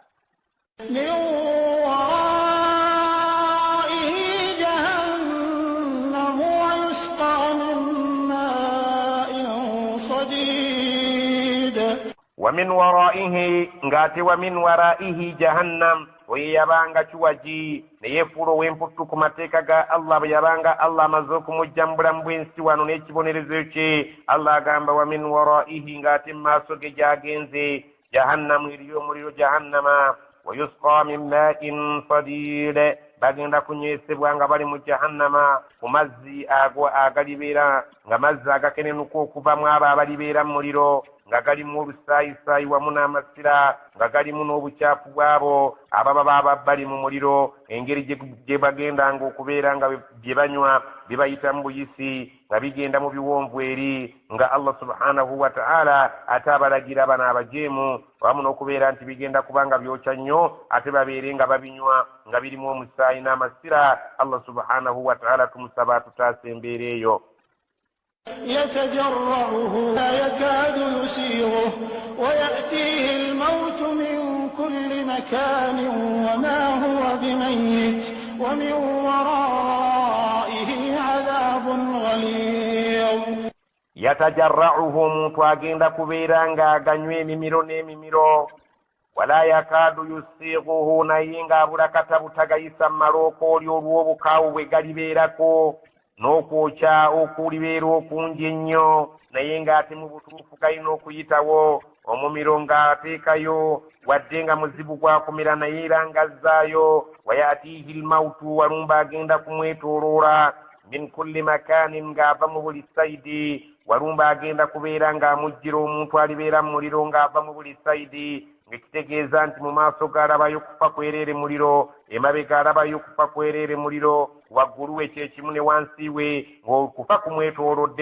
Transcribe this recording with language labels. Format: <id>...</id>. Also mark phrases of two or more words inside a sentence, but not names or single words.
<ar>ومن ورائه</ar> <lg>ngate</lg> <ar>ومن ورائه جهنم</ar> <lg>oyeyabanga kiwaji neyefuula ow'emputtu ku mateeka ga Allah bwe yabanga Allah amaze okumujja mu bulamu bw'ensi wano n'ekibonerezo kye Allah agamba</lg> <ar>ومن ورائه</ar> <lg>ng'ate mu maaso ge gy'agenze jahannamu eriyo omuliro jahannama</lg> <ar>ويسقى من ماء صديد</ar> <lg>bagenda kunywesebwa nga bali mu jahannama ku mazzi ago agalibeera nga mazzi agakenenuka okuvamu abo abalibeera mu muliro nga galimu olusaayisayi wamu n'amasira nga galimu n'obukyafu bwabo ababa baba bali mu muliro engeri gye bagendanga okubeera nga bye banywa bye bayita mu buyisi nga bigenda mu biwonvu eri nga</lg> <ar>الله سبحانه وتعالى</ar> <lg>ate abalagira bano abajeemu wamu n'okubeera nti bigenda kubanga byokya nnyo ate babeere nga babinywa nga birimu omusaayi n'amasira</lg> <ar>الله سبحانه وتعالى</ar> <lg>tumusaba tutaasa embeera eyo</lg> <ar>يتجرعه لا يكاد يسيغه ويأتيه الموت من كل مكان وما هو بميت ومن ورائه عذاب</ar> <lg>yatajarra'uhu omuntu agenda kubeera ng'aganywa emimiro n'emimiro</lg> <ar>ولا يكاد يسيغه</ar> <lg>naye ng'abula katabutagayisa mu malooka oli olw'obukaawu bwe galibeerako n'okwokya okulibeera okungi ennyo naye ng'ate mu butuufu galina okuyitawo omumiro ng'ateekayo wadde nga muzibu gwakomera naye era ng'azzaayo</lg> <ar>ويأتيه الموت</ar> <lg>walumba agenda kumwetooloola</lg> <ar>من كل مكان</ar> <lg>ng'ava mu buli sayidi walumba agenda kubeera ng'amujjira omuntu alibeera mu muliro ng'ava mu buli sayidi ng'ekitegeeza nti mu maaso g'alabayo kufa kwereere muliro emabega alabayo kufa kwereere muliro waggulu we kyekimu ne wansi we ng'okufa kumwetoolodde</lg>